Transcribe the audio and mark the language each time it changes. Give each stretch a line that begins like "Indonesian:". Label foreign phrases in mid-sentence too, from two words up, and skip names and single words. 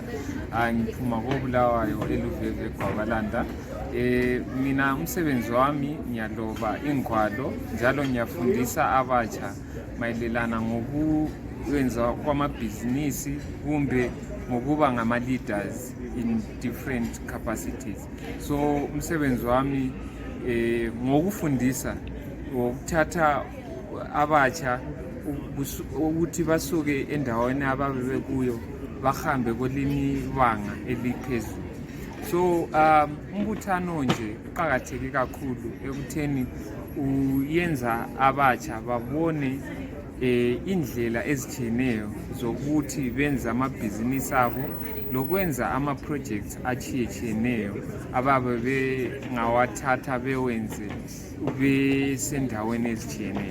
North Ndebele: Ngiphuma koBulawayo eLuveve Gwabalanda. Mina umsebenzi wami ngiyaloba ingwalo njalo ngiyafundisa abatsha mayelelana ngokwenza kwamabhizinisi kumbe ngokuba ngama-
English: leaders in different capacities.
North Ndebele: So umsebenzi wami ngokufundisa ngokuthatha abatsha ukuthi basuke endaweni ababe kuyo bahambe kwelinye ibanga eliphezulu. So umbuthano nje uqhakatheke kakhulu ekutheni uyenza abatsha babone indlela ezitshiyeneyo zokuthi benza amabhizinisi abo lokwenza ama-projects achiyetshiyeneyo ababe bengawathatha bewenze besendaweni ezitshiyeneyo.